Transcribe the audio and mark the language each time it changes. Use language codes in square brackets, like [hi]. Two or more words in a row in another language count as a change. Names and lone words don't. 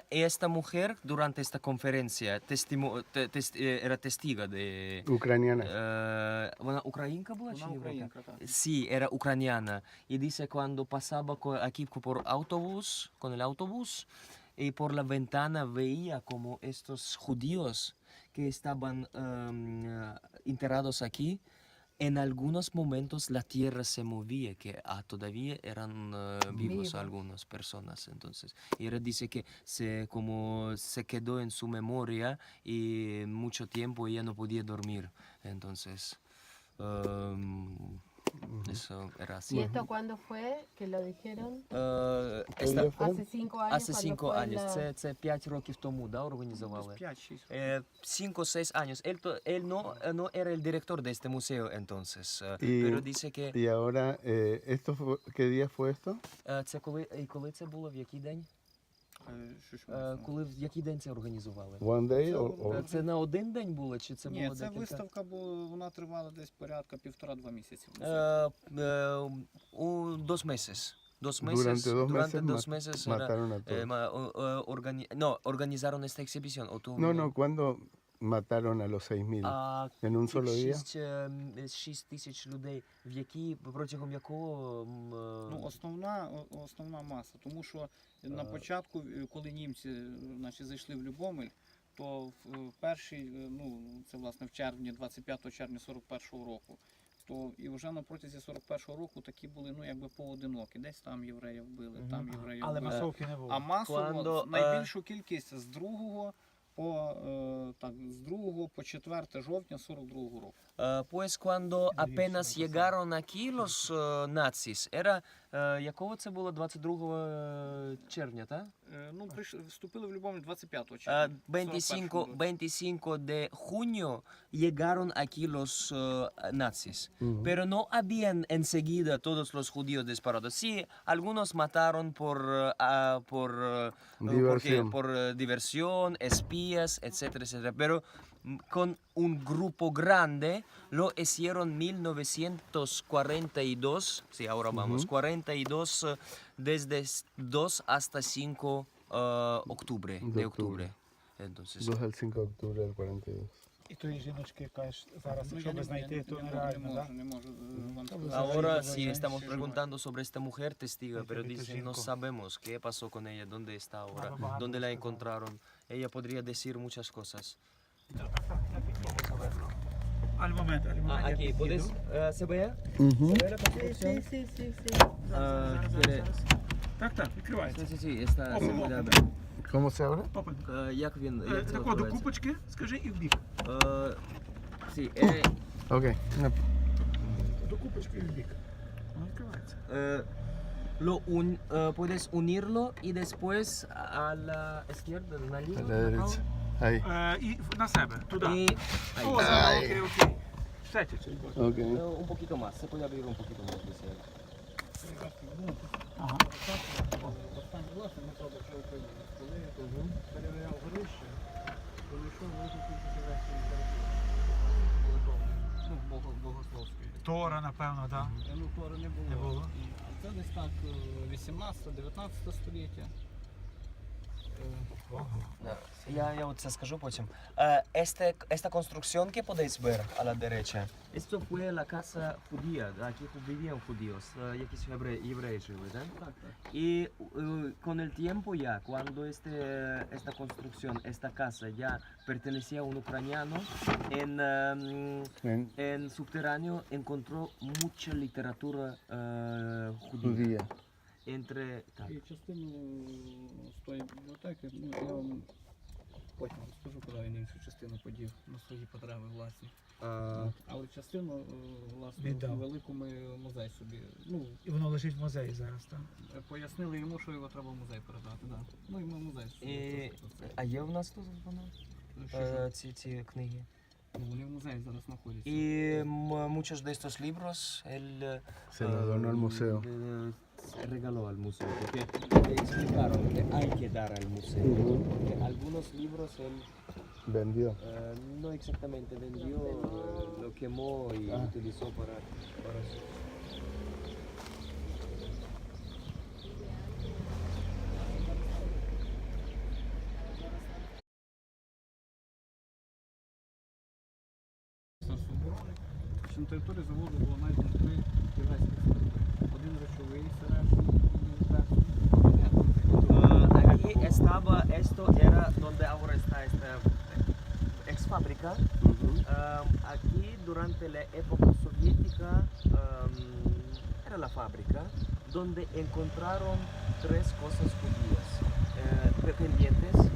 [es] Esta mujer durante esta conferencia era testigo de... Ucraniana. ¿Una ucraniana была? [uk] Вона українка, так. [es] Sí, era ucraniana. Y dice cuando pasaba aquí por autobús, con el autobús, y por la ventana veía como estos judíos que estaban enterrados aquí, en algunos momentos la tierra se movía, que todavía eran vivos algunas personas. Entonces, y él dice que como se quedó en su memoria y mucho tiempo ella no podía dormir. Entonces, eso era así. ¿Y esto cuándo fue que lo dijeron? Esta- Hace 5 años. Hace cuando 5 fue años, la- [uk] це 5 років тому, да, організували? [es] 5-6. 5-6 años. Él no era el director de este museo entonces, Y- pero dice que Y ahora, ¿qué día fue esto? [uk] це коли це було, в який день? Що ж В який день це організували? [en] One day or [uk] Це на один день було, чи це Ні, було це декілька? виставка була, вона тривала десь порядка 1,5-2 місяці. [es] Dos meses. Durante dos meses era, mataron a todos. organizaron esta exhibición. No, ¿cuándo mataron a los 6.000? ¿En un solo día? [uk] 6 тисяч людей, протягом якого... Ну, основна маса, тому що на початку, коли німці зайшли в Любомель, то в перший, це власне в червні, 25 червня 41-го року, то і вже на протязі 41-го року такі були, якби поодинокі. Десь там євреїв вбили, там євреїв Але вбили. масовки не було. А масово [es] Cuando, [uk] найбільшу кількість з 2 по 4 жовтня 42-го року. [es] Pues cuando apenas llegaron aquí los nazis, era, [uk] якого це було, 22 червня, так? Вступили в Любомель 25 червня. [es] 25 de junio llegaron aquí los nazis, pero no habían enseguida todos los judíos disparados. Sí, algunos mataron por Diversión. por diversión, espías, etcétera, etcétera, pero con un grupo grande lo hicieron 1942, sí, ahora vamos, 42 desde 2 hasta 5 octubre, de octubre. Entonces, 2 al 5 de octubre del 42. [uk] І тої жіночки, кажеш, зараз, Ну, якщо я би знайти, то нереально, так? не можу вам сказати. [es] ahora Ahora sí ya estamos sí, preguntando sobre esta mujer testiga, pero Porque dicen no cinco. sabemos qué pasó con ella, dónde está ahora, Baba, dónde la baba. encontraron. Ella podría decir muchas cosas. Al momento, Aquí, ¿puedes? ¿Se ve? Ujú. ¿Se ve la construcción? Sí. quiere- [uk] Так, відкривається. [es] Sí, sí, está asegurada. ¿Cómo se abre? [uk] Опен. Як він? Як це Тако до називається? купочки, скажи, і в бік. [es] Sí, Ok. No. [uk] До купочки і в бік. Воно відкривається. [es] puedes unirlo y después a la izquierda, A [uk] наліво, [es] la derecha. Ahí. [uk] І на себе, туди. [es] Y ahí. [uk] О, окей. Все, [es] Ok. Un poquito más, se puede abrir un poquito más. dice él. [uk] Ага. Останній власник Дмитро Бачов України. Коли я перевіряв горище, прийшов велику кількість єврейської літератури. Богословської. Тора, напевно, так. Тори не було. Не було. Це десь так 18-19 століття. Я от це скажу потім. [es] Esta construcción que podéis ver a la derecha. Esto fue la casa judía, aquí vivían judíos, [uk] якісь євреї жили, да? Так. [es] Y con el tiempo ya, cuando esta construcción, esta casa ya pertenecía a un ucraniano, En en subterráneo encontró mucha literatura judía. judía. Entre... [uk] так. І частину з тої бібліотеки, я вам потім розкажу, куди він іншу частину подів на свої потреби власні. Але частину, власне, Віддав. в великому музей собі. І воно лежить в музеї зараз, так? Пояснили йому, що його треба в музей передати. Да. Ну і ми в музей. І... А є у нас тут воно? Ці книги? Вони в музеї зараз знаходяться. [es] Y muchos de estos libros él Se los donó al museo. regaló al museo, porque le explicaron que hay que dar al museo. Porque algunos libros él Vendió. no exactamente vendió, lo quemó y utilizó para su... [uk] На території заводу було знайдено 3 єврейських скарби. Один речовий, сережний, [es] Aquí está estaba, esto era donde ahora está esta ex fábrica. Aquí durante la época soviética era la fábrica donde encontraron 3 cosas judías pendientes.